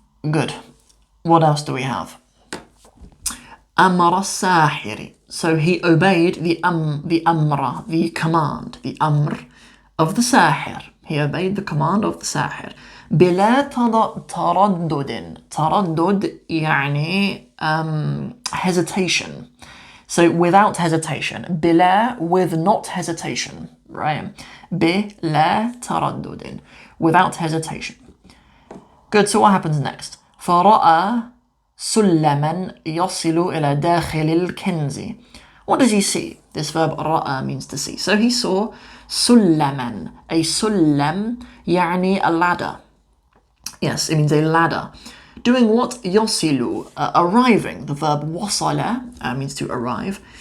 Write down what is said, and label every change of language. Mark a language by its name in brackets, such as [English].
[English] Good. What else do we have? [Arabic] أَمْرَ السَّاحِرِ. [English] So he obeyed the amra, the command, the amr of the sahir. He obeyed the command of the sahir. [Arabic] بلا تردد. تردد يعني [English] hesitation. So without hesitation. بلا, with not hesitation. Right? [Arabic] بلا تردد. [English] Without hesitation. Good, so what happens next? [Arabic] فرأى سلما يصل إلى داخل الكنز. [English] What does he see? This verb رأى means to see. So he saw سلما. A [Arabic] سلم يعني [English] a ladder. Yes, it means a ladder. Doing what? يصل, arriving. The verb وصل means to arrive.